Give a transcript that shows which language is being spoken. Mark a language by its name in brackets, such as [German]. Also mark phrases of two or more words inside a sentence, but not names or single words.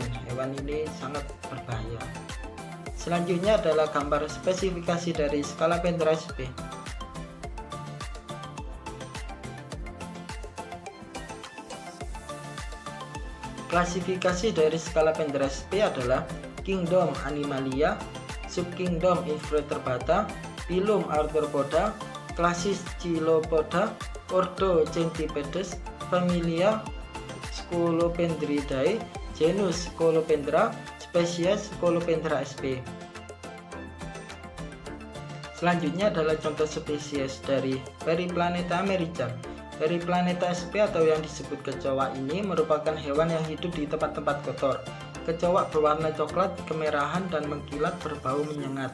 [Indonesian] Hewan ini sangat berbahaya. Selanjutnya adalah gambar spesifikasi dari skala Pendra SP. Klasifikasi dari skala Pendra SP adalah Kingdom Animalia, Subkingdom Invertebrata, Phylum Arthropoda, Klasis Chilopoda, Ordo Centipede, Familia Scolopendridae, Genus Scolopendra, Spesies Scolopendra sp. Selanjutnya adalah contoh spesies dari Periplaneta america. Periplaneta sp atau yang disebut kecoa ini merupakan hewan yang hidup di tempat-tempat kotor. Kecoa berwarna coklat, kemerahan, dan mengkilat berbau menyengat.